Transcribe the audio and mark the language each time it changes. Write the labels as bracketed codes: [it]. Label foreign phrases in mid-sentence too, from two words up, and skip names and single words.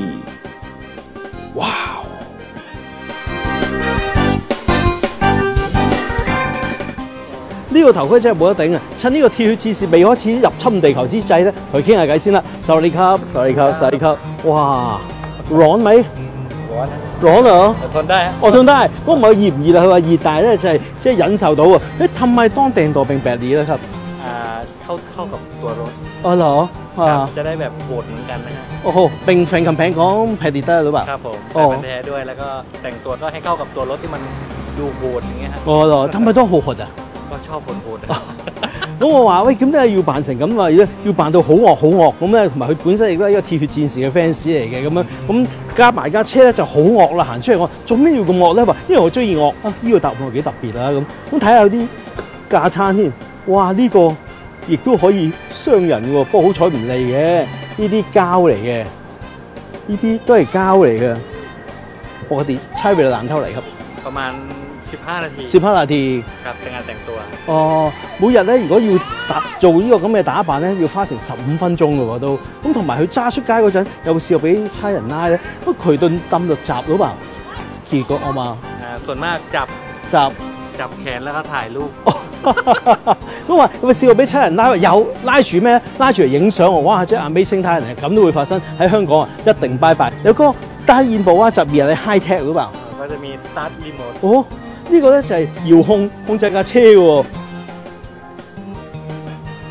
[yue] 哇！呢個頭盔真係冇得頂啊！趁呢個鐵血戰士未開始入侵地球之際咧，同佢傾下偈先啦。 [en] Sorry cup， [yue] 哇， [th] ร้อนไหมร้อนเหรอทนได้我ทนได้ก็ [yue] 唔係熱唔熱啊？佢話熱，但係咧就係即係忍受到啊！ [th] 誒ทำไมต้องแต่งตัวเป็นแบบนี้ล่ะครับ เข้ากับตัวรถ อ๋อเหรอ จะได้แบบโหดเหมือนกันนะฮะ โอ้โหเป็นแฟนคำแพงของแพดดิเตอร์หรือเปล่า ครับผมแฟนพันธุ์แท้ด้วยแล้วก็แต่งตัวก็ให้เข้ากับตัวรถที่มันดูโหดอย่างเงี้ยฮะ อ๋อเหรอทำไมต้องโหด啊？ ก็ชอบโหด [yue] 咁我話喂，咁咧要扮成咁啊，要扮到好惡咁咧，同埋佢本身亦都係一個鐵血戰士嘅 fans 嚟嘅咁樣，咁加埋架車咧就好惡啦，行出嚟我做咩要咁惡咧？話因為我中意惡啊，呢個答案係幾特別啊咁睇下有啲架撐添，哇呢個亦都可以傷人喎，不過好彩唔利嘅，呢啲膠嚟嘅，呢啲都係膠嚟嘅， [th] ปกติใช้เวลานานเท่าไหร่ครับ ประมาณ15นาที 15นาที ครับในการแต่งตัว [yue] 哦，每日咧如果要做呢個咁嘅打扮咧，要花成15分鐘嘅喎都。咁同埋佢揸出街嗰陣，有冇試過俾差人拉咧？咁佢頓抌就閘到吧？結果我嘛 [th] ส่วนมากจับแขนแล้วก็ถ่ายรูป [yue] 咁話有冇試過俾差人拉？有，拉住咩？拉住嚟影相喎！哇！即係 Amazing 他人嚟，咁都會發生喺香港啊！一定拜拜。有個大現部啊，就而係 [en] high tech [yue] 好吧？ [th] ก็จะมี [en] start remote [yue] 哦。呢個咧就係遙控制架車喎，